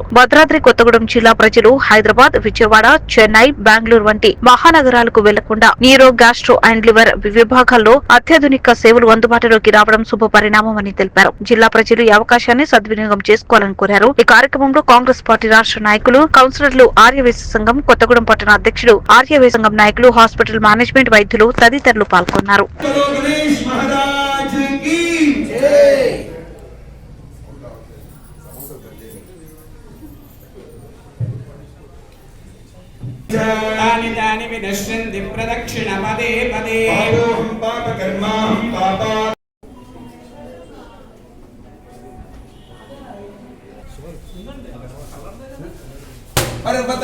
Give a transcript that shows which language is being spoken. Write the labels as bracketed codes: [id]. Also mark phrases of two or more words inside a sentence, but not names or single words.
[te] భద్రాద్రి కొత్తగూడెం జిల్లా ప్రజలు హైదరాబాద్, విజయవాడ, చెన్నై, బెంగళూరు వంటి మహానగరాలకు వెళ్లకుండా న్యూరో గ్యాస్ట్రో అండ్ లివర్ విభాగాల్లో అత్యాధునిక సేవలు అందుబాటులోకి రావడం శుభ పరిణామమని తెలిపారు. జిల్లా ప్రజలు ఈ అవకాశాన్ని సద్వినియోగం చేసుకోవాలని కోరారు. ఈ కార్యక్రమంలో కాంగ్రెస్ పార్టీ రాష్ట్ర నాయకులు, కౌన్సిలర్లు, ఆర్యవేశ సంఘం, కొత్తగూడెం పట్టణ అధ్యక్షుడు, ఆర్యవేశ సంఘం నాయకులు, హాస్పిటల్ మేనేజ్మెంట్, వైద్యులు తదితరులు పాల్గొన్నారు. [sa] तानि तानि विनश्यन्ति प्रदक्षिण पदे पदे पापोऽहं पापकर्माहं पापा पर्वत